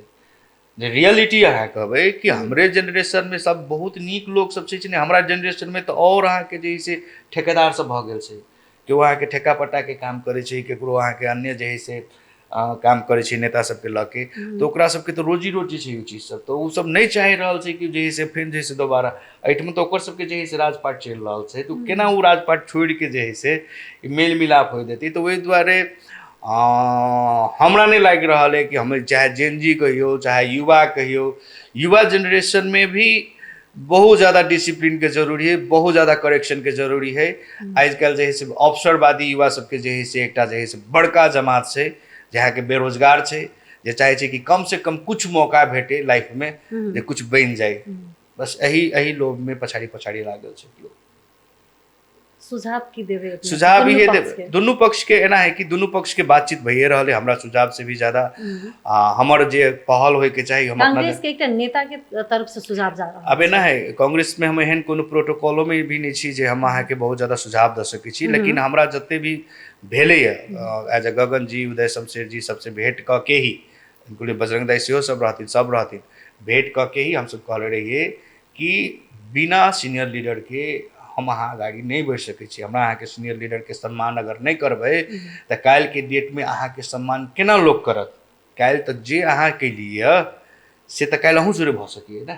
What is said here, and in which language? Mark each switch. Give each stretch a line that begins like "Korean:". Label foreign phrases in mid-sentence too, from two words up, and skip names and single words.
Maithili: जे रियलिटी अहाँ कहबै कि हमरे जनरेशन में सब बहुत नीक लोग सब छै, हमरा जनरेशन में तो और अहाँ के जे से ठेकेदार सब भऽ गेल छै, केओ अहाँ के ठेका पट्टा के काम करे छै, केकरो अहाँ के अन्य जे है से काम करे छै नेता सबके लऽ के, तो ओकरा सबके तो रोजी रोटी छै, चीज सब तो उ सब नहीं चाहि रहल छै कि जे है से फिर जे है से दोबारा एहिठाम तो ओकर सबके जे है से राजपाट चलि रहल छै, तो केना उ राजपाट छोड़ के जे है से मेल मिलाप हो देती। तो वही द्वारे हमरा नहीं लागि रहल है कि हम चाहे
English: Gen Z
Maithili: कहियो चाहे युवा कहियो, युवा जनरेशन में भी बहुत ज़्यादा डिसिप्लिन के जरूरी है, बहुत ज़्यादा करेक्शन के जरूरी है। आजकल जे है से अवसरवादी युवा सबके जे है से एकटा जे है से बड़का जमात छै, जहाँ के बेरोजगार छै, जे चाहे छै कि कम से कम कुछ मौका भेटे लाइफ में, जे कुछ बन जाए। बस यही लोभ में पछाड़ी पछाड़ी लागल छै लोग। सुझाव की देवे? सुझाव ये देवे दुनू पक्ष के, एना है कि दुनू पक्ष के बातचीत भइए रहल है। हमरा सुझाव से भी ज्यादा हमर जे पहल होय के चाहिए, हम कांग्रेस के एकटा नेता के तरफ से सुझाव जा रहल है। अब एना है कांग्रेस में हम एहन कोनो प्रोटोकॉलो में भी नहीं छी जे हम अहाँ के बहुत ज्यादा सुझाव दे सकै छी, लेकिन हमरा जते भी भेले
English: as a
Maithili: गगन जी, उदय शमशेर जी सबसे भेंट क के ही, इंक्लूडिंग बजरंग दाई सेहो सब रहथिन, भेंट क के ही हम सब कहले रहिए कि बिना
English: senior leader
Maithili: के हम अहाँ आगे नहीं बढ़ सकै छी। हमरा अहाँ के
English: senior leader
Maithili: के सम्मान अगर नहीं करबै तो काल्हि के डेट में अहाँ के सम्मान केना लोग करत? काल्हि तो जे अहाँ के लिए से तो काल्हि अहूँ जुड़े भ सकिए ना।